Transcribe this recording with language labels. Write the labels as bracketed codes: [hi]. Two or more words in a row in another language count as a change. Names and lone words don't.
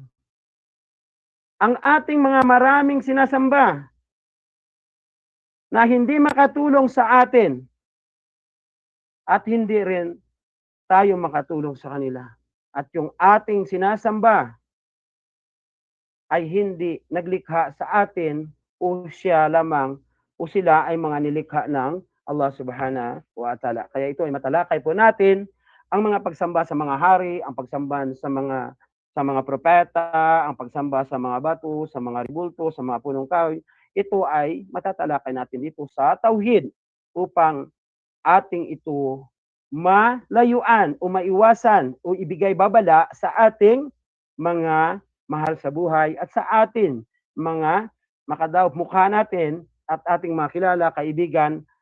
[tl] Ang ating mga maraming sinasamba na hindi makatulong sa atin at hindi rin tayo makatulong sa kanila. At yung ating sinasamba ay hindi naglikha sa atin o siya lamang o sila ay mga nilikha ng Allah [ar] سبحانه وتعالى. [tl] Kaya ito ay matalakay po natin ang mga pagsamba sa mga hari, ang pagsamba sa mga propeta, ang pagsamba sa mga bato, sa mga ribulto, sa mga punong kahoy. Ito ay matatalakay natin dito sa tauhid upang ating ito malayuan o maiwasan o ibigay babala sa ating mga mahal sa buhay at sa atin mga makadawp mukha natin at ating mga kilala, kaibigan,